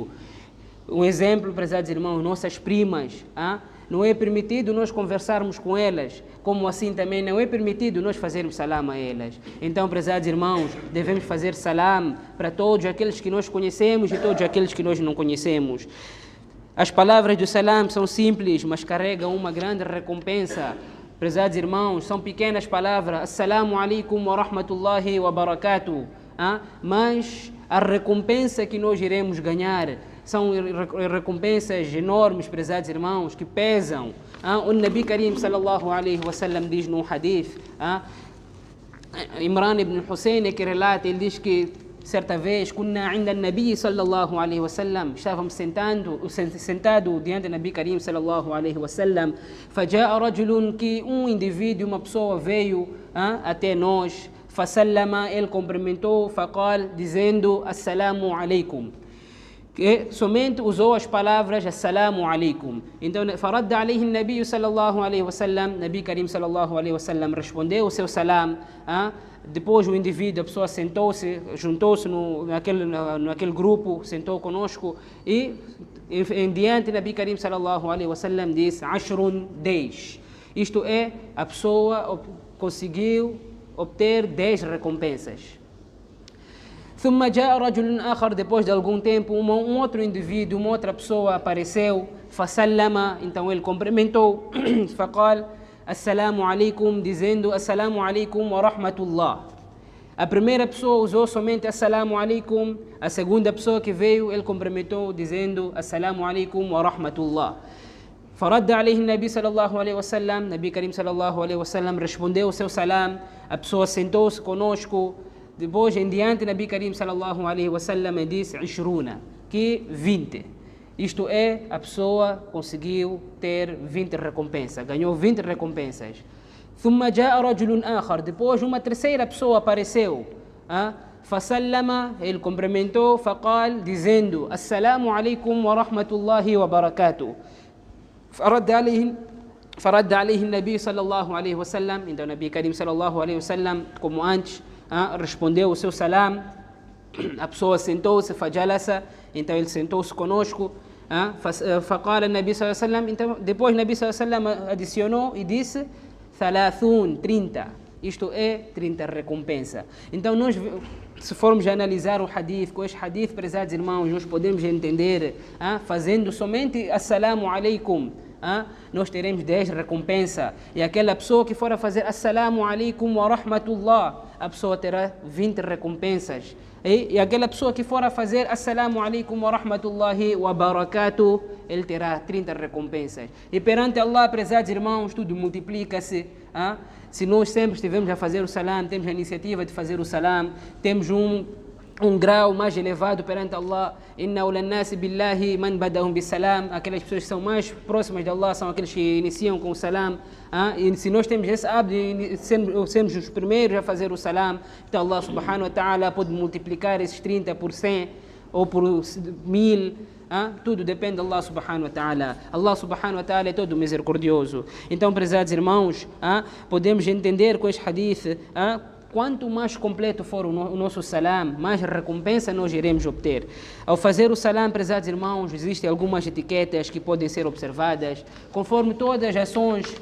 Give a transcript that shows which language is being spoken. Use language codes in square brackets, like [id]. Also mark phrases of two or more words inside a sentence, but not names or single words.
[pt] Um exemplo, prezados irmãos, nossas primas, não é permitido nós conversarmos com elas, como assim também não é permitido nós fazermos salam a elas. Então, prezados irmãos, devemos fazer salam para todos aqueles que nós conhecemos e todos aqueles que nós não conhecemos. As palavras do salam são simples, mas carregam uma grande recompensa. Prezados irmãos, são pequenas palavras. [ar] السلام عليكم ورحمة الله وبركاته. [pt] Mas a recompensa que nós iremos ganhar são recompensas enormes, prezados irmãos, que pesam. O [ar] نبي كريم صلى الله عليه وسلم [pt] diz num hadith, Imran ibn Hussein que relata, ele diz que certa vez, [ar] كنا عند النبي صلى الله عليه وسلم, [pt] estávamos sentado diante do [ar] نبي كريم صلى الله عليه وسلم, فجاء رجل, [pt] que indivíduo, uma pessoa veio até nós, فسلم, ele cumprimentou, [ar] فقال, dizendo السلام عليكم, [pt] que somente usou as palavras [ar] السلام عليكم. Então, فرد عليه النبي صلى الله عليه وسلم, نبي كريم صلى الله عليه وسلم [pt] respondeu o seu salam. Depois o indivíduo, a pessoa sentou-se, juntou-se naquele grupo, sentou conosco e em diante [ar] نبي كريم صلى الله عليه وسلم [pt] disse 10. Isto é, a pessoa conseguiu obter 10 recompensas. [ar] ثم جاء رجل آخر, [pt] depois de algum tempo, outro indivíduo, uma outra pessoa apareceu, فسلم, então ele cumprimentou, [ar] فقال السلام عليكم, dizendo السلام عليكم ورحمة الله. [pt] A primeira pessoa usou somente [ar] السلام عليكم, [pt] a segunda pessoa que veio, ele cumprimentou dizendo [ar] السلام عليكم ورحمة الله. فرد عليه النبي صلى الله عليه وسلم, نبي كريم صلى الله عليه وسلم [pt] respondeu o seu salam, a pessoa sentou-se conosco. Depois em diante, [ar] نبي كريم صلى الله عليه وسلم [pt] disse 20, que 20. Isto é, a pessoa conseguiu ter 20 recompensas, ganhou 20 recompensas. [ar] ثم جاء رجل آخر, [pt] depois uma terceira pessoa apareceu. فسلم, ele cumprimentou, [ar] فقال, dizendo السلام عليكم ورحمة الله وبركاته. فرد عليه النبي صلى الله عليه وسلم, então نبي كريم صلى الله عليه وسلم, [pt] como antes, respondeu o seu salam, a pessoa sentou-se, fajalasa, então ele sentou-se conosco, [ar] فقال النبي صلى الله عليه وسلم, [pt] então depois [ar] نبي صلى الله عليه وسلم [pt] adicionou e disse 30, isto é 30 recompensa. Então nós, se formos analisar o hadith, com este hadith, prezados irmãos, nós podemos entender, fazendo somente [ar] السلام عليكم, [pt] nós teremos 10 recompensa, e aquela pessoa que for a fazer [ar] السلام عليكم ورحمة الله, [pt] a pessoa terá 20 recompensas, e aquela pessoa que for a fazer [ar] السلام عليكم ورحمة الله وبركاته, [pt] ele terá 30 recompensas. E perante Allah, prezados irmãos, tudo multiplica-se. Se nós sempre estivermos a fazer o salam, temos a iniciativa de fazer o salam, temos um grau mais elevado perante Allah. [ar] إن أولى الناس بالله من بدأهم بالسلام, [pt] aquelas pessoas que são mais próximas de Allah são aqueles que iniciam com o salam. E se nós temos esse hábito de sermos os primeiros a fazer o salam, então [ar] الله سبحانه وتعالى [pt] pode multiplicar esses 30 por 100 ou por 1000. Tudo depende de [ar] الله سبحانه وتعالى. الله سبحانه وتعالى [pt] é todo misericordioso. Então, prezados irmãos, podemos entender com este hadith, quanto mais completo for o nosso salam, mais recompensa nós iremos obter. Ao fazer o salam, prezados irmãos, existem algumas etiquetas que podem ser observadas, conforme todas as ações.